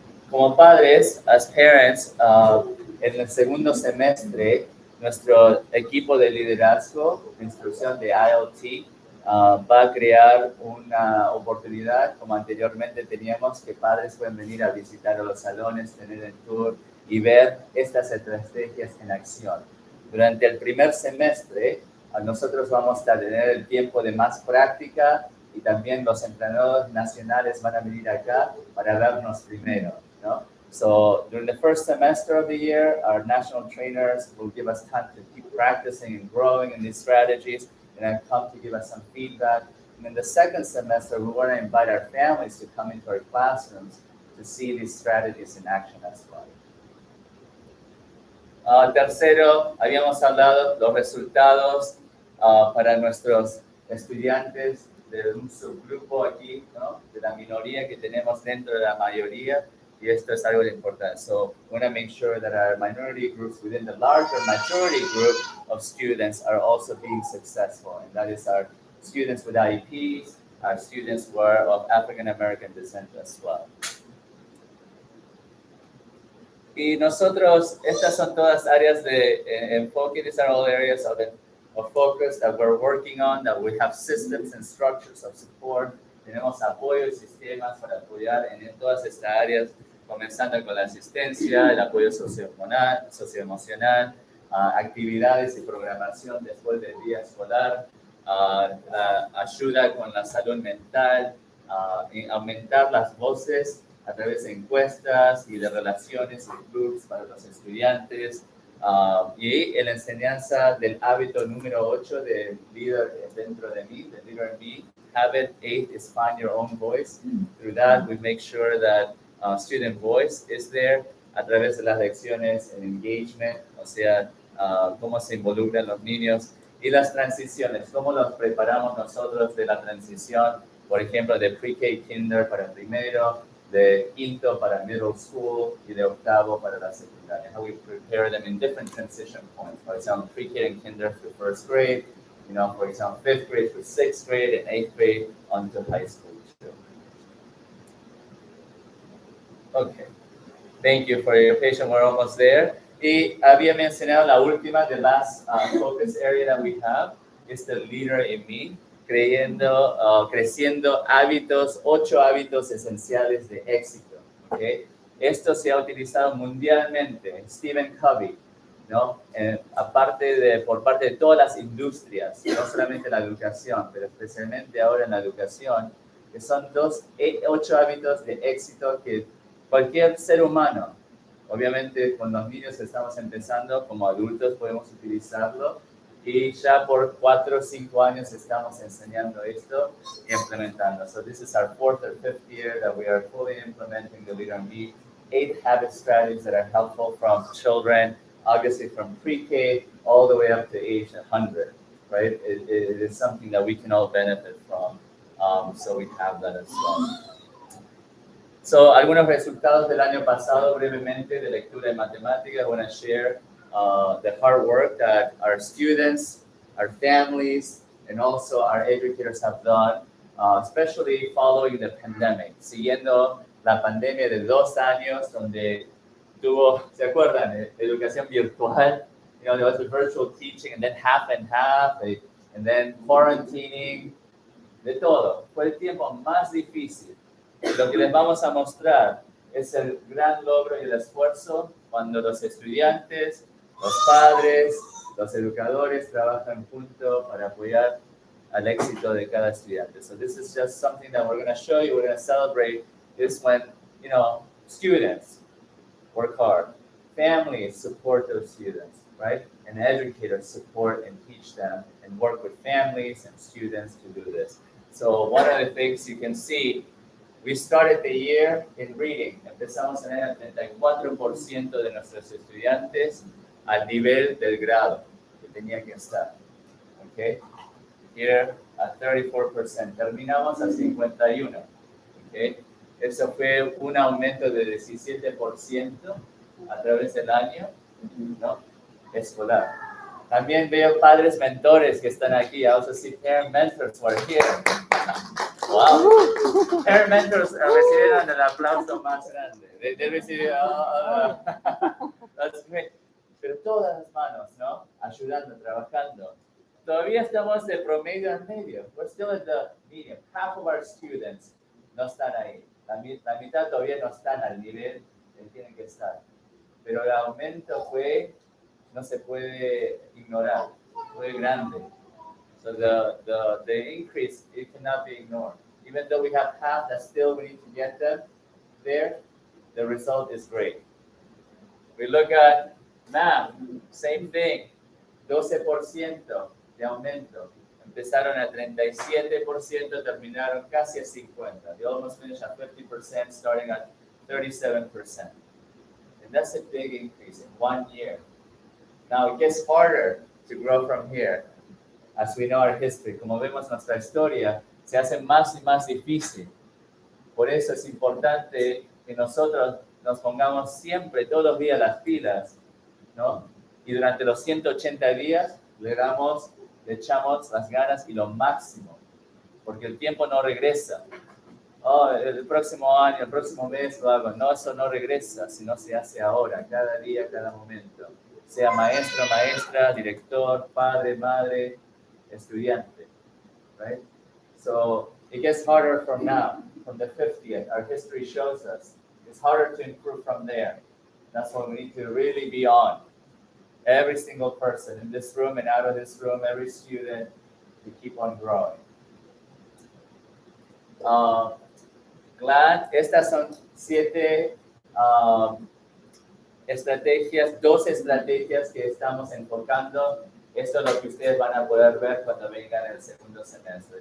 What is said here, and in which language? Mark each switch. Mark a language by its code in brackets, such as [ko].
[es] Como padres, [en] as parents, [es] en el segundo semestre, nuestro equipo de liderazgo, de instrucción de ILT, va a crear una oportunidad, como anteriormente teníamos, que padres pueden venir a visitar a los salones, tener el tour y ver estas estrategias en acción. Durante el primer semestre, nosotros vamos a tener el tiempo de más práctica y también los entrenadores nacionales van a venir acá para vernos primero, ¿no? [en] So during the first semester of the year, our national trainers will give us time to keep practicing and growing in these strategies and then come to give us some feedback. And in the second semester, we want to invite our families to come into our classrooms to see these strategies in action as well. [es] Tercero, habíamos hablado los resultados para nuestros estudiantes de un subgrupo aquí, ¿no? De la minoría que tenemos dentro de la mayoría, y esto es algo importante. [en] So we want to make sure that our minority groups within the larger majority group of students are also being successful, and that is our students with IEPs, our students who are of African American descent as well. [es] Y nosotros, estas son todas áreas de enfoque. [en] These are all areas of focus that we're working on, that we have systems and structures of support [es] Tenemos apoyo y sistemas para apoyar en todas estas áreas, comenzando con la asistencia, el apoyo socioemocional, actividades y programación después del día escolar, la ayuda con la salud mental, y aumentar las voces a través de encuestas y de relaciones y clubs para los estudiantes, y la enseñanza del hábito número 8 del líder dentro de mí, del líder en mí. [en] Habit 8 is find your own voice. Through that, we make sure that student voice is there [es] a través de las lecciones en engagement, o sea, cómo se involucran los niños, y las transiciones, cómo los preparamos nosotros de la transición, por ejemplo, de pre-K kinder para primero, de quinto para middle school y de octavo para la secundaria. [en] How we prepare them in different transition points. For example, pre-K and kinder through first grade, for example, fifth grade through sixth grade and eighth grade onto high school too. Okay. Thank you for your patience. We're almost there. [es] Y había mencionado la última, [en] the last focus area that we have is the leader in me, [es] creciendo hábitos, 8 hábitos esenciales de éxito. [en] ¿Okay? [es] Esto se ha utilizado mundialmente. Stephen Covey, ¿no? Por parte de todas las industrias, no solamente la educación, pero especialmente ahora en la educación, que son 8 hábitos de éxito que cualquier ser humano, obviamente con los niños estamos empezando, como adultos podemos utilizarlo, y ya por 4 o 5 años estamos enseñando esto y implementando. [en] So this is our 4th or 5th year that we are fully implementing the Leader in Me 8 habit strategies that are helpful from children, obviously from pre-K all the way up to age 100, right? It is something that we can all benefit from, so we have that as well. So, [es] algunos resultados del año pasado, brevemente, de lectura de matemáticas. [en] I want to share the hard work that our students, our families, and also our educators have done, especially following the pandemic. [es] Siguiendo la pandemia de 2 años, donde ¿se acuerdan? Educación virtual. [en] There was a virtual teaching, and then half and half, and then quarantining, [es] de todo. Fue el tiempo más difícil. Lo que les vamos a mostrar es el gran logro y el esfuerzo cuando los estudiantes, los padres, los educadores trabajan juntos para apoyar al éxito de cada estudiante. [en] So this is just something that we're going to show you, we're going to celebrate, is when, students work hard, families support those students, right? And educators support and teach them and work with families and students to do this. So one of the things you can see, we started the year in reading. [es] Empezamos en el 34% de nuestros estudiantes al nivel del grado que tenía que estar. [en] Okay? Here at 34%. [es] Terminamos a 51%. [en] Okay? [es] Eso fue un aumento de 17% a través del año, ¿no? Escolar. También veo padres mentores que están aquí. [en] I also see parent mentors who are here. [es] Wow. Parent mentors recibieron el aplauso más grande. [en] They [es] recibieron, [en] that's great. [es] Pero todas las manos, ¿no? Ayudando, trabajando. Todavía estamos de promedio en medio. [en] We're still at the medium. Half of our students [es] no están ahí. La mitad todavía no están al nivel que tienen que estar. Pero el aumento no se puede ignorar. Fue grande. [en] So the increase, it cannot be ignored. Even though we have half that still we need to get them there, the result is great. We look at math, same thing, [es] 12% de aumento. [en] Empezaron a 37%, terminaron casi a 50%. They almost finished at 50%, starting at 37%. And that's a big increase in 1 year. Now it gets harder to grow from here. As we know our history, [es] como vemos nuestra historia, se hace más y más difícil. Por eso es importante que nosotros nos pongamos siempre, todos los días, las pilas, ¿no? Y durante los 180 días le echamos las ganas y lo máximo, porque el tiempo no regresa. Oh, el próximo año, el próximo mes lo hago. No, eso no regresa, sino se hace ahora, cada día, cada momento. Sea maestro, maestra, director, padre, madre, estudiante, right? So [en] It gets harder from now, from the 50th. Our history shows us. It's harder to improve from there. That's what we need to really be on. Every single person in this room and out of this room, every student, to keep on growing. [es] Glad, estas son 7 estrategias, 2 estrategias que estamos enfocando. Esto es lo que ustedes van a poder ver cuando vengan el segundo semestre.